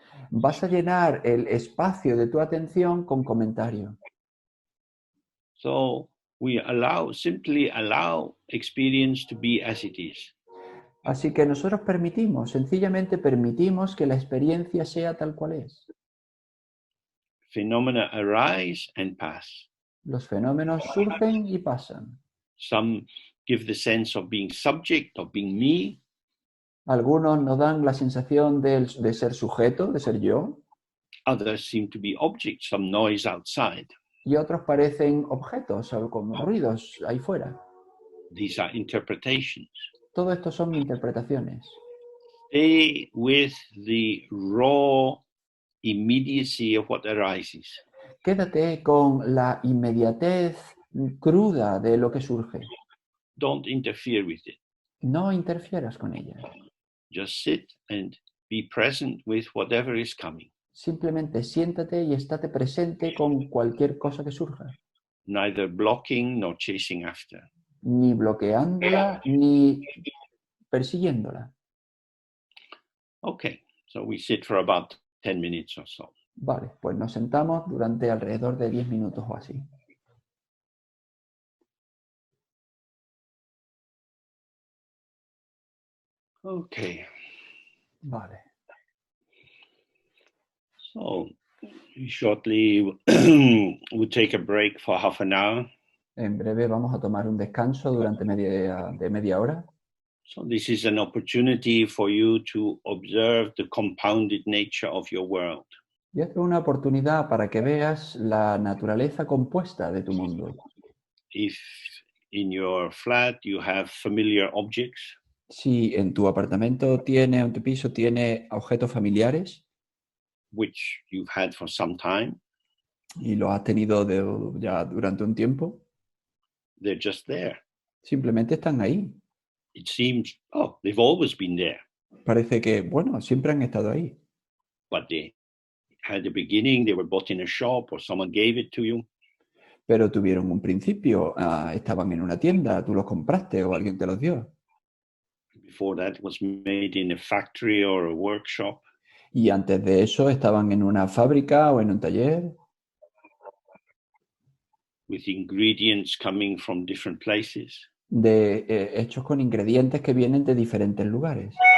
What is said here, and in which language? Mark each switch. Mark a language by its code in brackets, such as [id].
[es] vas a llenar el espacio de tu atención con comentario. [en] So we simply allow experience to be as it is. [es] Así que nosotros sencillamente permitimos que la experiencia sea tal cual es. [en] Phenomena arise and pass. [es] Los fenómenos surgen y pasan. [en] Some give the sense of being subject, of being me. [es] Algunos nos dan la sensación de ser sujeto, de ser yo, [en] Others seem to be objects, some noise outside. [es] y otros parecen objetos, como ruidos ahí fuera. [en] These are interpretations. [es] Todo esto son interpretaciones. [en] Stay with the raw immediacy of what arises. [es] Quédate con la inmediatez cruda de lo que surge. [en] Don't interfere with it. [es] No interfieras con ella. [en] Just sit and be present with whatever is coming. [es] Simplemente siéntate y estate presente con cualquier cosa que surja. [en] Neither blocking nor chasing after. [es] Ni bloqueándola, ni persiguiéndola. [en] Okay, so we sit for about 10 minutes or so. [es] Vale, pues nos sentamos durante alrededor de 10 minutos o así. [en] Okay. [es] Vale. [en] So shortly we'll take a break for half an hour. [es] En breve vamos a tomar un descanso durante media hora. [en] So this is an opportunity for you to observe the compounded nature of your world. [es] Y esto es una oportunidad para que veas la naturaleza compuesta de tu mundo. [en] If in your flat you have familiar objects, [es] Si en tu apartamento en tu piso tiene objetos familiares [en] which you've had for some time, [es] y los has tenido ya durante un tiempo, [en] they're just there. [es] simplemente están ahí. [en] It seems, oh, they've always been there. [es] Parece que, bueno, siempre han estado ahí. [en] But they had a beginning, they were bought in a shop or someone gave it to you. [es] Pero tuvieron un principio, estaban en una tienda, tú los compraste o alguien te los dio. [en] Before that, it was made in a factory or a workshop. [es] Y antes de eso estaban en una fábrica o en un taller. [en] With ingredients coming from different places. [es] Hechos con ingredientes que vienen de diferentes lugares.